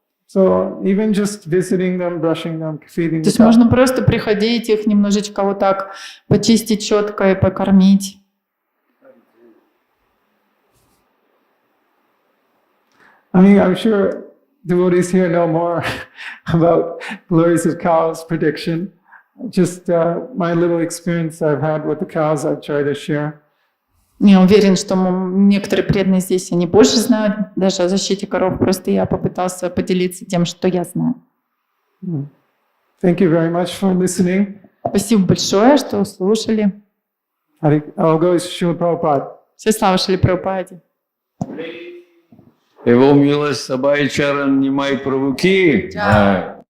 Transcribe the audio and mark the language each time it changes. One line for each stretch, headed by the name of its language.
English: So even just visiting them, brushing them, feeding.
Russian: То есть можно просто приходить их немножечко вот так почистить щеткой, покормить.
English: I mean, I'm sure devotees here know more about glories of cows prediction. Just my little experience I've had with the cows, I try to share.
Russian: Я уверен, что некоторые преданные здесь, они больше знают даже о защите коров. Просто я попытался поделиться тем, что я знаю.
English: Thank you very much for listening.
Russian: Спасибо большое, что слушали.
English: I'll go to Srila Prabhupada.
Russian: Все слава Шри Прабхупаде. Его милость Абhay Чаран Нимай Прабху ки.